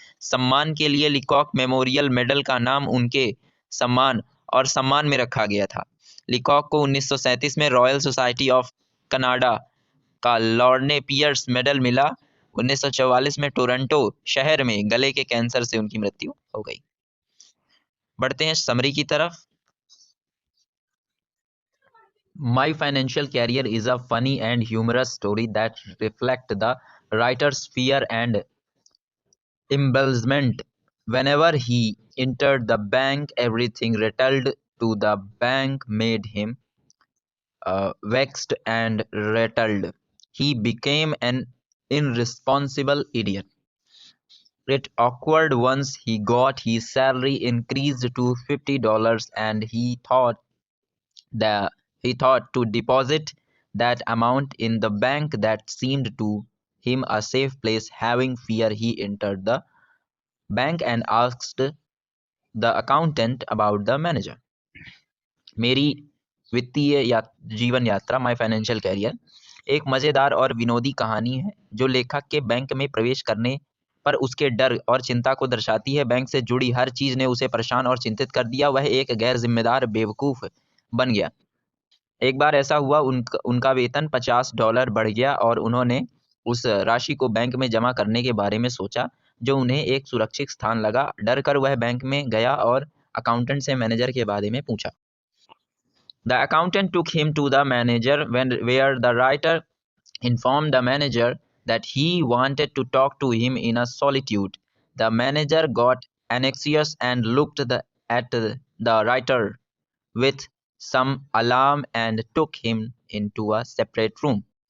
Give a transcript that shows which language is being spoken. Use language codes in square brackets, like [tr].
[hi] सम्मान के लिए लीकॉक मेमोरियल मेडल का नाम उनके सम्मान में रखा गया था। लीकॉक को 1937 में रॉयल सोसाइटी ऑफ कनाडा का लॉर्ने पियर्स मेडल मिला। 1944 में टोरंटो शहर में गले के कैंसर से उनकी मृत्यु हो गई। बढ़ते हैं समरी की तरफ। [en] My financial career is a funny and humorous story that reflect the writer's fear and embarrassment. Whenever he entered the bank, everything rattled to the bank made him vexed and rattled. He became an irresponsible idiot. It awkward once he got his salary increased to $50 and he thought to deposit that amount in the bank that seemed to him a safe place. Having fear, he entered the bank and asked the accountant about the manager. [hi] मेरी वित्तीय जीवन यात्रा, my financial career, एक मज़ेदार और विनोदी कहानी है जो लेखक के बैंक में प्रवेश करने पर उसके डर और चिंता को दर्शाती है। बैंक से जुड़ी हर चीज़ ने उसे परेशान और चिंतित कर दिया। वह एक गैर जिम्मेदार बेवकूफ़ बन गया। एक बार ऐसा हुआ, उनका वेतन $50 बढ़ गया और उन्होंने उस राशि को बैंक में जमा करने के बारे में सोचा, जो उन्हें एक सुरक्षित स्थान लगा। डर कर वह बैंक में गया और अकाउंटेंट से मैनेजर के बारे में पूछा। [en] The accountant took him to the manager where the writer informed the manager that he wanted to talk to him in a solitude. The manager got anxious and looked at the writer with some alarm and took him into a separate room.